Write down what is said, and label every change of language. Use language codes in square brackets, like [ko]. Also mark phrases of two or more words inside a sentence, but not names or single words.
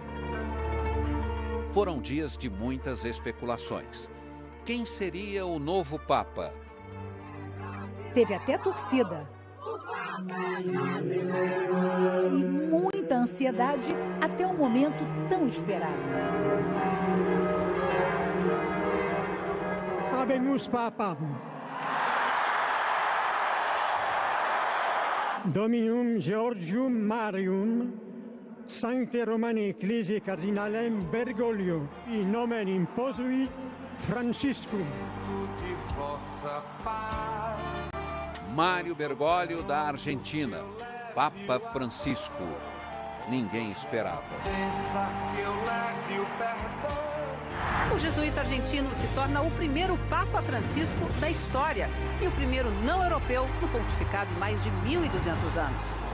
[pt] Foram dias de muitas especulações. Quem seria o novo Papa? Teve até torcida. E muita ansiedade até um momento tão esperado. [la] Habemus Papam. Dominum Georgium Marium, Sancte Romani Ecclesiae Cardinalem Bergoglio, in nomen imposuit Franciscum. [pt] Mário Bergoglio, da Argentina, Papa Francisco. Ninguém esperava. O jesuíta argentino se torna o primeiro Papa Francisco da história e o primeiro não europeu no pontificado em mais de 1.200 anos.